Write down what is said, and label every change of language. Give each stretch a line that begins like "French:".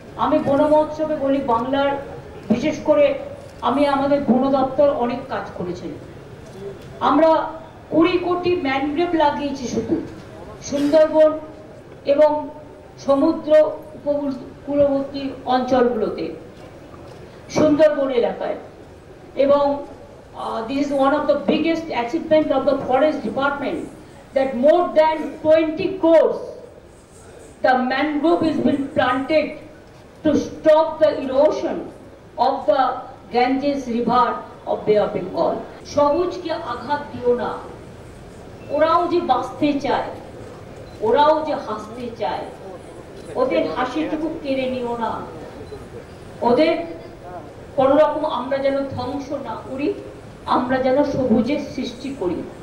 Bangla: আমি বন মহোৎসবে বলি, বাংলার বিশেষ করে আমি আমাদের বন দপ্তর অনেক কাজ করেছেন। আমরা 20 কোটি ম্যানগ্রোভ লাগিয়েছি শুধু সুন্দরবন এবং সমুদ্র উপকূলবর্তী অঞ্চলগুলোতে, সুন্দরবন এলাকায়।
English: এবং this is one of the biggest achievement of the forest department, that more than 20 crores the mangrove has been planted to stop the erosion of the Ganges river of Bay of Bengal.
Bangla: সবুজকে আঘাত দিও না, ওরাও যে বাঁচতে চায়, ওরাও যে হাসতে চায়, ওদের হাসিটুকু কেড়ে নিও না। ওদের কোন রকম আমরা যেন ধ্বংস না করি, আমরা যেন সবুজের সৃষ্টি করি।